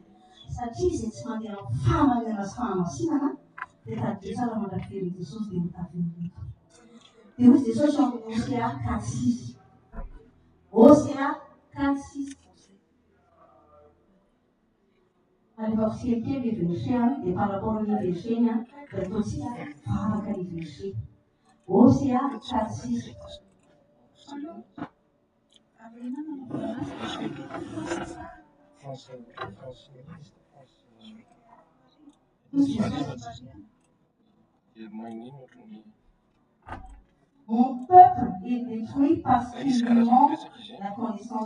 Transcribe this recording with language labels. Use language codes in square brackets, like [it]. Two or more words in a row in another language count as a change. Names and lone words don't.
[mg] Satria izay tsy mandeha amin'ny fahamarinana sy fahamasinana dia tadio tsara mandrafiry Jesosy dia mitafiry. Dia hoy Jesosy ao amin'ny Hosea 4:6. Hosea 4:6. Rehefa fisekely ny verset dia [fr] par rapport [mg] amin'ny verset iny dia ataontsika varaka ny verset. Hosea 4:6. [fr] Mon peuple est détruit parce qu'il manque la connaissance.